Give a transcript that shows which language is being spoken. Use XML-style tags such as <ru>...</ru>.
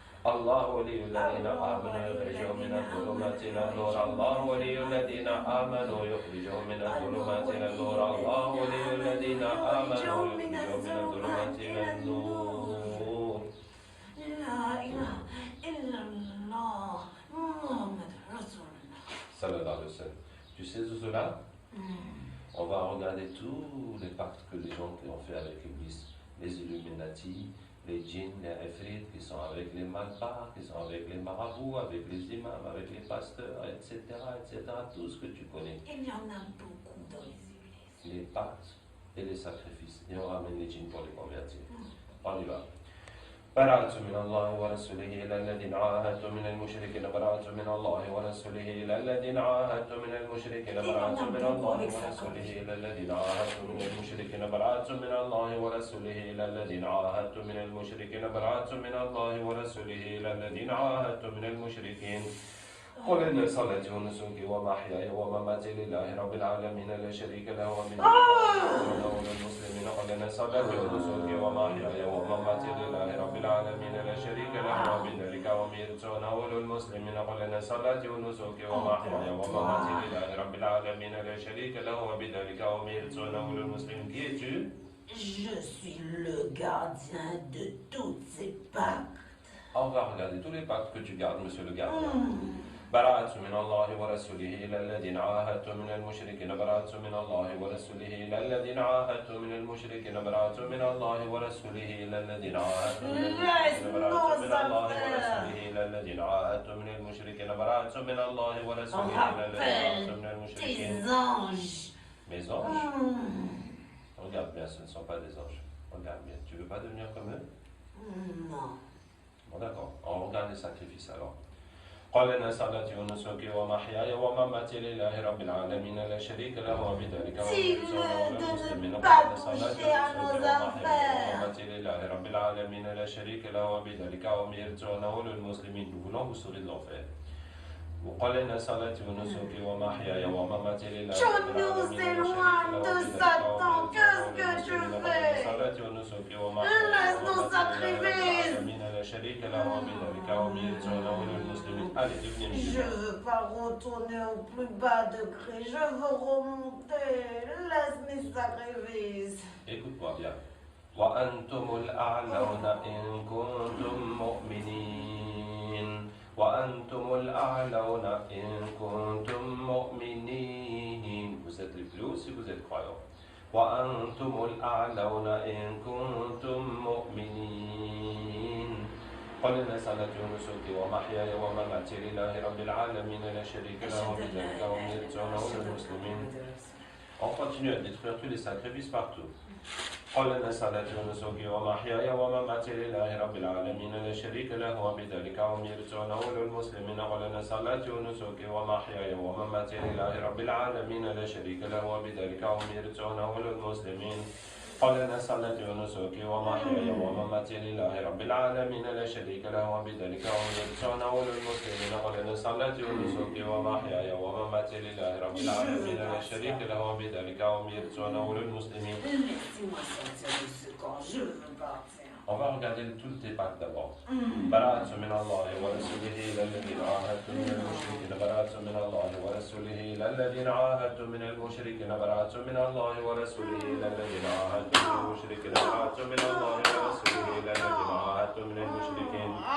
<ar>الله ولي الذين آمنوا يخرجهم من الظلمات إلى النور الله ولي الذين آمنوا يخرجهم من الظلمات إلى النور الله ولي الذين آمنوا يخرجهم من الظلمات إلى النور لا إله إلا الله محمد رسول الله. Sallallahu alayhi wa sallam.</ar> <fr>Tu sais, Zozola, on va regarder tous les pactes que les gens qui ont fait avec l'Église, les Illuminati, les djinns, les ifrit, qui sont avec les malbars, qui sont avec les marabouts, avec les imams, avec les pasteurs, etc., etc., tout ce que tu connais. Il y en a beaucoup dans les églises. Les pactes et les sacrifices. Et on ramène les djinns pour les convertir. On y va.</fr> <ar>براءة من الله ورسوله إلى الذين عاهدتم من المشركين براءة من الله ورسوله إلى الذين عاهدتم من المشركين براءة من الله ورسوله إلى الذين عاهدتم من المشركين براءة من الله ورسوله إلى الذين عاهدتم من المشركين براءة من الله ورسوله إلى الذين عاهدتم من المشركين قل إن صلاتي ونسكي ومحياي ومماتي لله رب العالمين لا شريك له ومن المسلمين قل إن صلاتي ونسكي ومحياي ومماتي لله رب العالمين لا شريك له وبذلك أمرت وأنا أول المسلمين قل إن صلاتي ونسكي ومحياي ومماتي لله رب العالمين لا شريك له وبذلك أمرت وأنا أول المسلمين.</ar> <fr>Qui es-tu? Je suis le gardien de toutes ces pactes. On va regarder tous les pactes que tu gardes, monsieur le gardien.</fr> <ar>براءة من الله ورسوله إلى الذين عاهدتم من المشركين براءة من الله ورسوله إلى الذين عاهدتم من المشركين براءة من الله ورسوله إلى الذين عاهدتم من المشركين براءة من الله ورسوله إلى الذين عاهدتم من المشركين براءة من الله ورسوله إلى الذين عاهدتم من المشركين.</ar> <fr>Tes anges. Mes anges? Regarde bien, ce ne sont pas des anges. Regarde bien. Tu veux pas devenir comme eux? Non. Bon d'accord, on regarde les sacrifices alors.</fr> <ar>قال إن صلاتي ونسكي ومحياي ومماتي لله رب العالمين لا شريك له وبذلك أمرت وأنا مسلم. قال إن صلاتي ونسكي ومحياي ومماتي لله رب العالمين لا شريك له وبذلك أمرت وأنا أول المسلمين.</ar> <fr>Nous voulons vous sauver de l'enfer.</fr> <ar>وقال إن صلاتي ونسكي ومحياي ومماتي لله رب العالمين لا شريك له وبذلك صلاتي ونسكي ومحياي ومماتي لله رب العالمين لا شريك له وبذلك أمرت وأنا أول المسلمين.</ar> <fr>Allez, devenez musulman. Je veux pas retourner au plus bas degré, je veux remonter. Laisse mes sacrifices. Écoute-moi bien.</fr> <ar>وأنتم الأعلون إن كنتم مؤمنين. وأنتم الأعلون إن كنتم مؤمنين.</ar> <fr>Vous êtes les plus hauts si vous êtes croyants.</fr> <ar>وأنتم الأعلون إن كنتم مؤمنين. قل إن صلاتي ونسكي ومحياي ومماتي لله رب العالمين لا شريك له وبذلك أمرت وأنا أول المسلمين.</ar> <fr>On continue à détruire tous les sacrifices partout.</fr> <ar>قل إن صلاتي ونسكي ومحياي ومماتي لله رب العالمين لا شريك له وبذلك أمرت وأنا أول المسلمين. قل إن صلاتي ونسكي ومحياي ومماتي لله رب العالمين لا شريك له وبذلك أمرت وأنا أول المسلمين. قل إن صلاتي ونسكي ومحياي ومماتي لله رب العالمين لا شريك له وبذلك أمرت وأنا أول المسلمين. قل إن صلاتي ونسكي ومحياي ومماتي لله رب العالمين لا شريك له وبذلك أمرت وأنا أول المسلمين.</ar> <fr>Laissez-moi sortir de ce camp, je veux partir. On va regarder toutes tes pactes d'abord.</fr> <ar>براءة من الله ورسوله إلى الذين عاهدتم من المشركين براءة من الله ورسوله إلى الذين عاهدتم من المشركين براءة من الله ورسوله إلى الذين عاهدتم من المشركين براءة من الله ورسوله إلى الذين عاهدتم من المشركين.</ar>